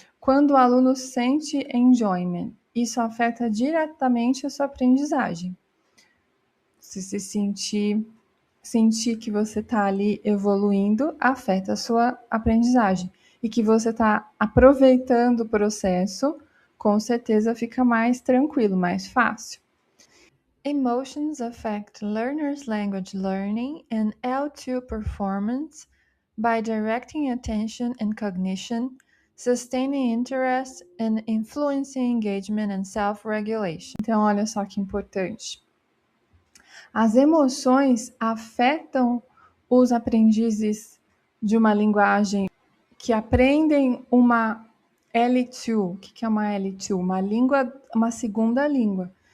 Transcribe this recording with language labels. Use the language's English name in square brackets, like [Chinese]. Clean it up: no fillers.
[Portuguese] Quando o aluno sente enjoyment, isso afeta diretamente a sua aprendizagem. Se sentir que você está ali evoluindo, afeta a sua aprendizagem. E que você está aproveitando o processo, com certeza fica mais tranquilo, mais fácil. [English] Emotions affect learners' language learning and L2 performance by directing attention and cognition, sustaining interest, and influencing engagement and self-regulation. [Portuguese] Então, olha só que importante. As emoções afetam os aprendizes de uma linguagem que aprendem uma L2. O que é uma L2? Uma segunda língua.